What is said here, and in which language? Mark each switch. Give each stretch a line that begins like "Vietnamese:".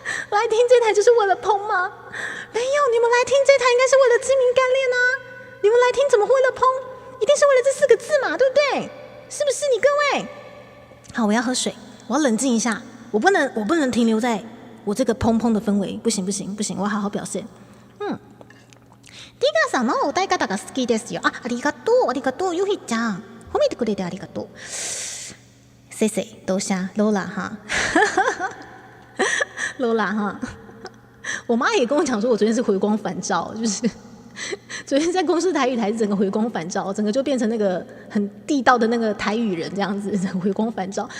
Chinese: 来听这台就是为了砰吗？没有，你们来听这台应该是为了精明干练啊！你们来听怎么会为了砰？一定是为了这4个字嘛，对不对？是不是你各位？好，我要喝水，我要冷静一下，我不能停留在我这个砰砰的氛围，不行，我要好好表现。
Japanese: リガさんの歌い方が好きですよ。ありがとう、ゆひちゃん。褒めてくれてありがとう。
Chinese: 谢谢，多谢 Lola 哈，Lola 哈。我妈也跟我讲说，我昨天是回光返照，就是昨天在公视台语台整个回光返照，整个就变成那个很地道的那个台语人这样子，回光返照。